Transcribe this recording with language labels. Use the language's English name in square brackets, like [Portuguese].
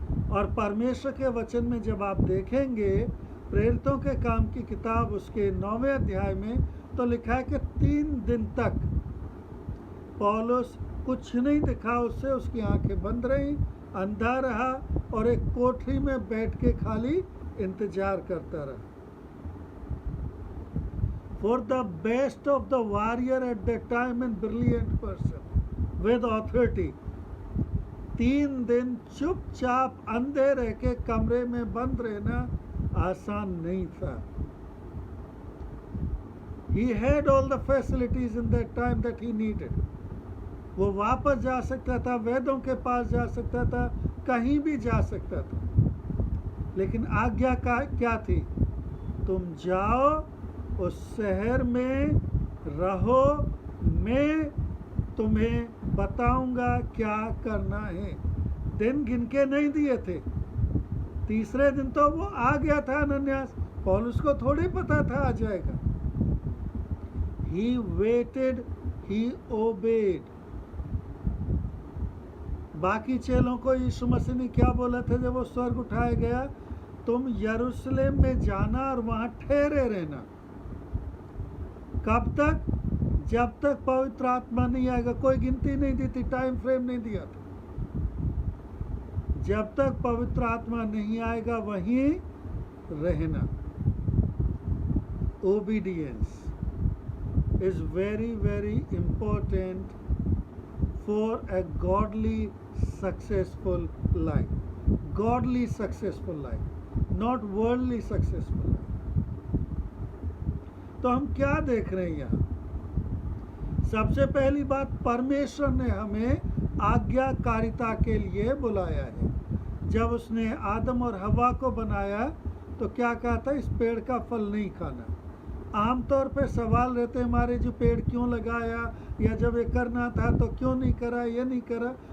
[Hindi] और परमेश्वर के वचन में जब आप देखेंगे प्रेरितों के काम की किताब उसके 9वें अध्याय में, तो लिखा है कि 3 दिन तक पौलुस कुछ नहीं दिखा उससे, उसकी आंखें बंद रहीं, अंधा रहा, और एक कोठरी में बैठ के खाली इंतजार करता रहा। [English] For the best of the warrior at that time and brilliant person with authority, [Hindi] 3 दिन चुपचाप अंधे रह के कमरे में बंद रहना आसान नहीं था। [English] He had all the facilities in that time that he needed. [Hindi] वो वापस जा सकता था, वेदों के पास जा सकता था, कहीं भी जा सकता था, लेकिन आज्ञा का क्या थी? तुम जाओ, उस शहर में रहो, मैं तुम्हें बताऊंगा क्या करना है। दिन गिन के नहीं दिए थे। तीसरे दिन तो वो आ गया था अनन्यास, पौलुस को थोड़ी पता था आ जाएगा। [English] He waited, he obeyed। [Hindi] बाकी चेलों को यीशु मसीह ने क्या बोला था जब वो स्वर्ग उठाया गया? तुम यरूशलेम में जाना और वहां ठहरे रहना। कब तक? जब तक पवित्र आत्मा नहीं आएगा। कोई गिनती नहीं दी थी, टाइम फ्रेम नहीं दिया था। जब तक पवित्र आत्मा नहीं आएगा वहीं रहना। [English] Obedience is very very important for a godly successful life, godly successful life, not worldly successful life। [Hindi] तो हम क्या देख रहे हैं यहाँ? सबसे पहली बात, परमेश्वर ने हमें आज्ञाकारिता के लिए बुलाया है। जब उसने आदम और हवा को बनाया तो क्या कहा था? इस पेड़ का फल नहीं खाना। आमतौर पे सवाल रहते हमारे, जो पेड़ क्यों लगाया, या जब ये करना था तो क्यों नहीं करा, ये नहीं करा।